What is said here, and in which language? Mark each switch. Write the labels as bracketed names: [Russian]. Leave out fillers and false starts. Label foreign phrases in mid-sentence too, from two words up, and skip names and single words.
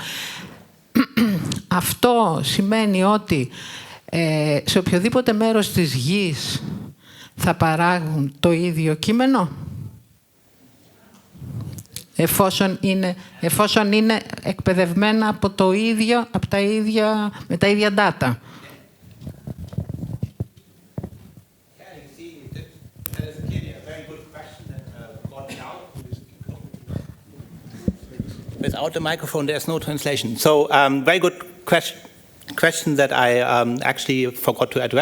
[Greek] Αυτό σημαίνει ότι σε οποιοδήποτε μέρος της γης θα παράγουν το ίδιο κείμενο, εφόσον είναι εκπαιδευμένα από το ίδιο, με τα ίδια data. [English] Without the microphone, there's no translation. So, very good question that I actually forgot to address.